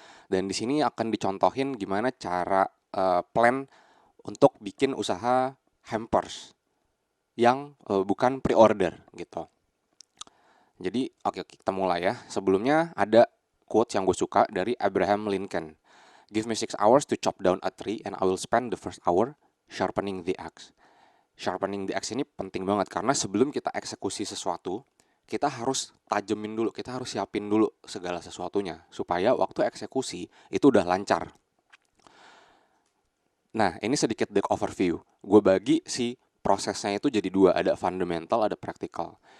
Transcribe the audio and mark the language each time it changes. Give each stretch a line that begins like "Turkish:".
Indonesian: Dan di sini akan dicontohin gimana cara plan untuk bikin usaha hampers yang bukan pre-order gitu. Jadi oke kita mulai ya. Sebelumnya ada quotes yang gue suka dari Abraham Lincoln.
English: Give me 6 hours to chop down a tree and I will spend the first hour sharpening the axe.
Indonesian: Sharpening the axe ini penting banget karena sebelum kita eksekusi sesuatu, kita harus tajemin dulu, kita harus siapin dulu segala sesuatunya supaya waktu eksekusi itu udah lancar. Nah, ini sedikit the overview. Gue bagi si prosesnya itu jadi dua, ada fundamental, ada practical.